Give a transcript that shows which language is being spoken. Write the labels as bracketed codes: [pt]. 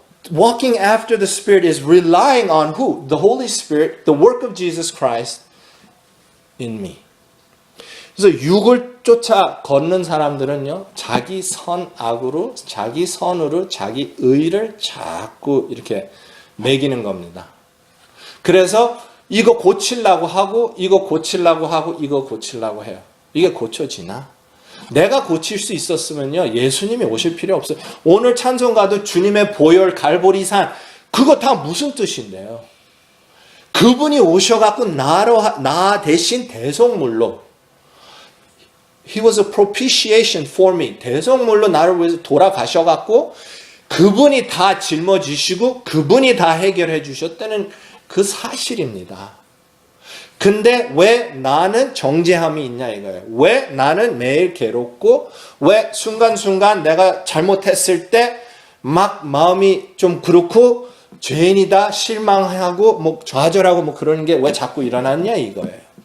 [en] Walking after the Spirit is relying on who? The Holy Spirit, the work of Jesus Christ in me. [ko] 그래서 육을 쫓아 걷는 사람들은요, 자기 선악으로, 자기 선으로, 자기 의를 자꾸 이렇게 매기는 겁니다. 그래서 이거 고치려고 하고, 이거 고치려고 하고, 이거 고치려고 해요. 이게 고쳐지나? 내가 고칠 수 있었으면요, 예수님이 오실 필요 없어요. 오늘 찬송가도 주님의 보혈 갈보리산, 그거 다 무슨 뜻인데요? 그분이 오셔갖고 나 대신 대속물로, [en] He was a propitiation for me. [ko] 대속물로 나를 위해서 돌아가셔갖고 그분이 다 짊어지시고 그분이 다 해결해 주셨다는 그 사실입니다. 근데 왜 나는 정죄함이 있냐 이거예요. 왜 나는 매일 괴롭고 왜 순간순간 내가 잘못했을 때 막 마음이 좀 그렇고 죄인이다 실망하고 뭐 좌절하고 뭐 그러는 게 왜 자꾸 일어났냐 이거예요.